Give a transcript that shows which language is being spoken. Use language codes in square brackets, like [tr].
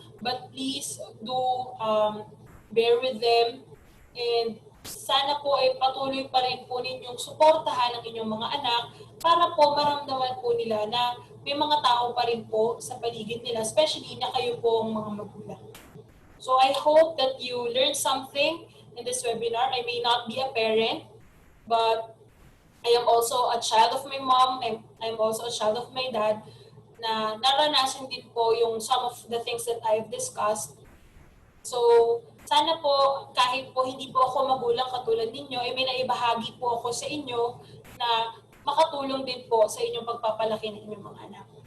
[en] But please do bear with them [tl] and sana po ay patuloy pa rin po ninyong suportahan ang inyong mga anak para po maramdaman po nila na may mga tao pa rin po sa paligid nila, especially na kayo po ang mga magulang. [en] So I hope that you learned something in this webinar. I may not be a parent, but I am also a child of my mom, I'm also a child of my dad, [tl] na naranasan din po yung [en] some of the things that I've discussed. [tl] So, sana po, kahit po hindi po ako magulang katulad ninyo, ay may naibahagi po ako sa inyo na makatulong din po sa inyong pagpapalaki ng inyong mga anak.